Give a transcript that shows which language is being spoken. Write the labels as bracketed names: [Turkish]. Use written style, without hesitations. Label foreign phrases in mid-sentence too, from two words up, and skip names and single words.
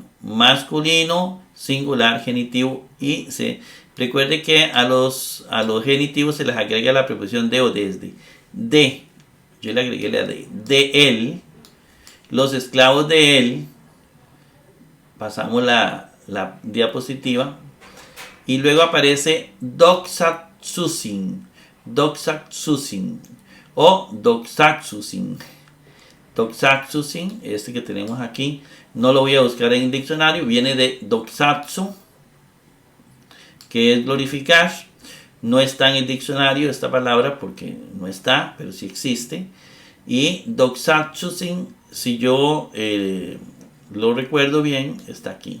[Spanish] Masculino, singular, genitivo. Y recuerde que a los genitivos se les agrega la preposición de o desde. De. Yo le agregué la de. De él. Los esclavos de él. Pasamos la diapositiva. Y luego aparece doxatsusin. doxaxusin o doxaxusin. Doxaxusin, este que tenemos aquí, no lo voy a buscar en el diccionario, viene de doxazo, que es glorificar. No está en el diccionario esta palabra porque no está, pero sí existe. Y doxaxusin, si yo lo recuerdo bien, está aquí.